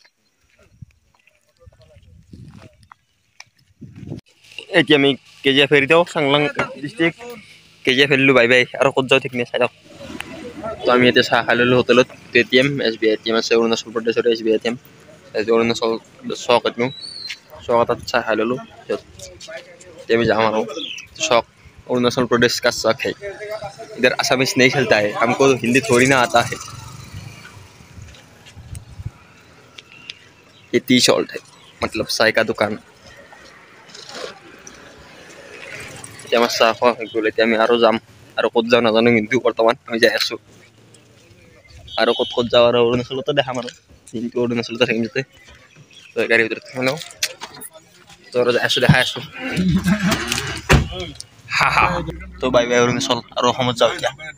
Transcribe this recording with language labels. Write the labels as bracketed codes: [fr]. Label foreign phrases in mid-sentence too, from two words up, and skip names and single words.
[as] এতিয়া আমি কেজিএফ এৰি দিওঁ চাংলাং ডিষ্ট্ৰিক্ট কেজিএফ এৰিলোঁ [en] bye bye [as] আৰু ক'ত যাওঁ ঠিক নাই চাই লওক তো আমি এতিয়া চাহ খাই ল'লোঁ হোটেলত ATM SBI ATM আছে অৰুণাচল প্ৰদেশৰ SBI ATM অৰুণাচল চক এইটো চক এটাত চাহ খাই ল'লোঁ এতিয়া আমি যাম আৰু [hi] चौक अरुणाचल प्रदेश का चौक है इधर असमिस नहीं चलता है हमको हिंदी थोड़ी ना आता है ये टी शॉल्ट है मतलब चाय का दुकान [as] এতিয়া চাহ খোৱা হৈ গ'ল এতিয়া আমি আৰু যাম আৰু ক'ত যাওঁ নাজানো কিন্তু বৰ্তমান আমি যাই আছোঁ আৰু ক'ত যাওঁ আৰু অৰুণাচলতো দেখাম আৰু কিন্তু অৰুণাচলতে থাকিম যাতে গাড়ীৰ ভিতৰত থাকিম ন তো আৰু যাই আছোঁ দেখাই আছোঁ তো [en] bye bye [as] অৰুণাচল আৰু অসমত যাওঁ এতিয়া